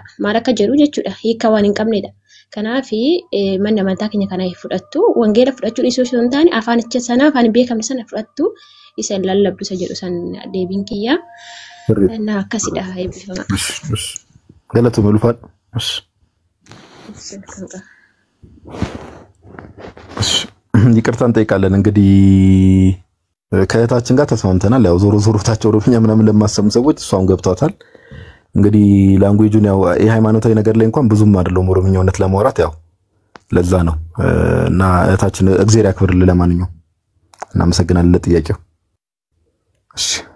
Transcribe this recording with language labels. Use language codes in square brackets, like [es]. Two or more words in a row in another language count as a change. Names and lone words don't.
[om] Maal akka jedhu jechuudha hiika waan hin qabnedha. Kanaafi manni amantaa keenya kana fudhattu wangeela fudhachuu dhiisuu osoo hin taane afaanicha sana afaan beekamne sana fudhattu isa lallabdu isa jedhu san deebiin kiyya. Na akkasidha eebbifama. [am] Galatu መልፋት ይቅርታ እንጠይቃለን። እንግዲህ ከእህታችን ጋር ተስማምተናል። ያው ዞሮ ዞሮታቸው ኦሮምኛ ምናምን ለማሰሙ ሰዎች እሷም ገብቷታል። እንግዲህ ላንጉዌጁን ያው የሃይማኖታዊ ነገር ላይ እንኳን ብዙም አይደለም ኦሮምኛውነት ለማውራት ያው ለዛ ነው እና እህታችን እግዚአብሔር ያክብርልን። ለማንኛውም እናመሰግናለን ለጥያቄው። እሺ